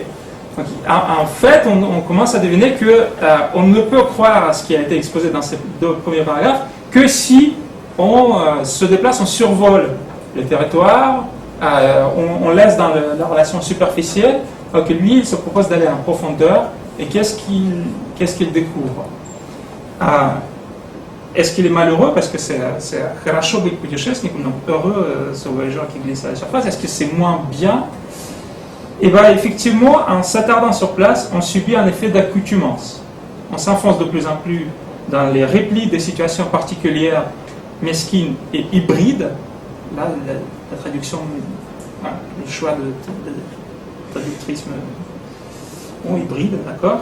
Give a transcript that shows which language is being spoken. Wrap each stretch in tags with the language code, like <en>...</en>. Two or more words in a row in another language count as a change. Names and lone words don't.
<fr>Donc, en fait, on commence à deviner que on ne peut croire à ce qui a été exposé dans ces deux premiers paragraphes que si on se déplace, on survole le territoire, on laisse dans la relation superficielle, alors que lui, il se propose d'aller en profondeur. Et qu'est-ce qu'il découvre? Est-ce qu'il est malheureux parce que c'est</fr> <ru>хорошо быть путешественником,</ru> <fr>donc heureux ce voyageur qui glisse à la surface? Est-ce que c'est moins bien? Et bien effectivement, en s'attardant sur place, on subit un effet d'accoutumance. On s'enfonce de plus en plus dans les replis des situations particulières, mesquines et hybrides. Là, la traduction, le choix de traductrice hybride, d'accord.</fr>